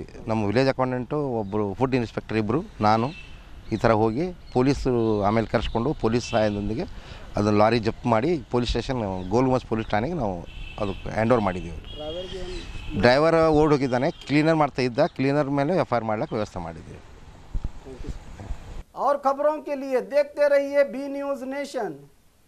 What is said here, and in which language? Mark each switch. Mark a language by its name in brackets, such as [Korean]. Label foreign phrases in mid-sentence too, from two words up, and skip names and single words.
[Kannada] ನಮ್ಮ [English] village accountant, [Kannada] ಒಬ್ಬರು [English] food inspector, [Kannada] ಇಬ್ಬರು, ನಾನು ಈ ಥರ ಹೋಗಿ ಪೊಲೀಸರು ಆಮೇಲೆ ಕರೆಸ್ಕೊಂಡು ಪೊಲೀಸ್ ಸಹಾಯದೊಂದಿಗೆ ಅದನ್ನು ಲಾರಿ ಜಪ್ತ್ ಮಾಡಿ [English] police station [Kannada] ಗೋಲ್ಗುಂಬಜ್ ಪೊಲೀಸ್ ಠಾಣೆಗೆ ನಾವು ಅದಕ್ಕೆ [English] hand over [Kannada] ಮಾಡಿದ್ದೀವಿ। ಡ್ರೈವರ್ ಓಡ್ ಹೋಗಿದ್ದಾನೆ, ಕ್ಲೀನರ್ ಮಾಡ್ತಾ ಇದ್ದ, ಕ್ಲೀನರ್ ಮೇಲೆ FIR ಮಾಡಲಿಕ್ಕೆ ವ್ಯವಸ್ಥೆ ಮಾಡಿದ್ದೀವಿ। [Hindi] और खबरों के लिए देखते रहिए बी न्यूज नेशन।